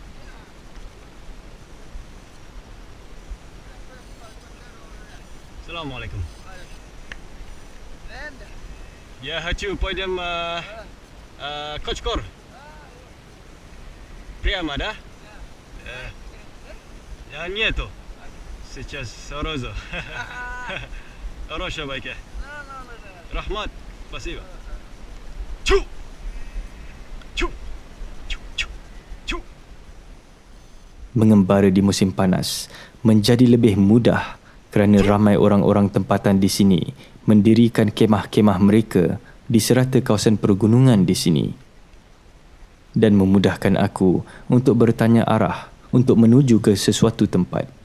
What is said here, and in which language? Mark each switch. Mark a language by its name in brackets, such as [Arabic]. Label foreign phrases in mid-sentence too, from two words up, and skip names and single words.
[Russian] Assalamualaikum. Я хочу пойдем Кочкор. Прямо, да? Нету. Сейчас сразу. Хорошо, байке. Рахмат, спасибо. Чу! Чу! Чу! Чу! Чу! [Malay] Mengembara di musim panas menjadi lebih mudah kerana ramai orang-orang tempatan di sini mendirikan kemah-kemah mereka di serata kawasan pergunungan di sini dan memudahkan aku untuk bertanya arah untuk menuju ke sesuatu tempat.